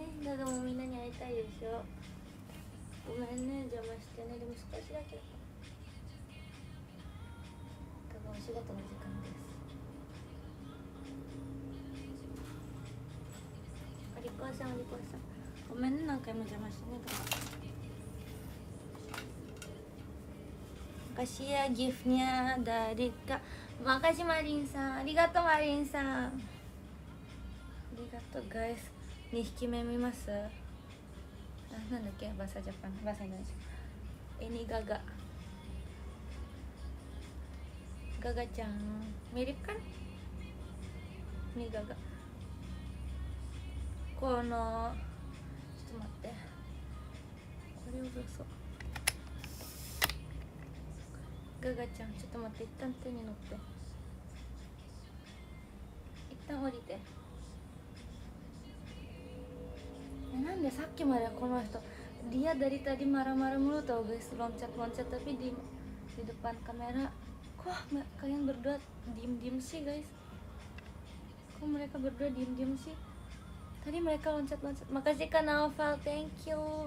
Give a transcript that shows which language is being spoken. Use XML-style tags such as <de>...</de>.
<ja>Gaga mauみんなに会いたいでしょ。ごめんね、邪魔してね。でも少しだけ。ガガお仕事の時間です。お利口さん、お利口さん。ごめんね、何回も邪魔してね。</ja> <id>Makasih ya giftnya dari Kak. Makasih Marin-san. Arigato Marin-san. Arigato guys.</id> <ja>2匹目見ます？なんだっけ、bahasa Jepang, bahasa Indonesia.</ja> <id>Ini Gaga. Gaga-chan. Mirip kan? Ini Gaga.</id> <ja>Kono, ちょっと待って。これをどうぞ。ガガちゃん、ちょっと待って、一旦手に乗って、一旦降りて。なんでさっきまでこの人</ja> <id>dia dari tadi marah-marah mulu tau guys, loncat-loncat tapi di depan kamera. Kok kalian berdua diem-diem sih guys? Kok mereka berdua diem-diem sih? Tadi mereka loncat-loncat. Makasih Kak Naufal, thank you.</id>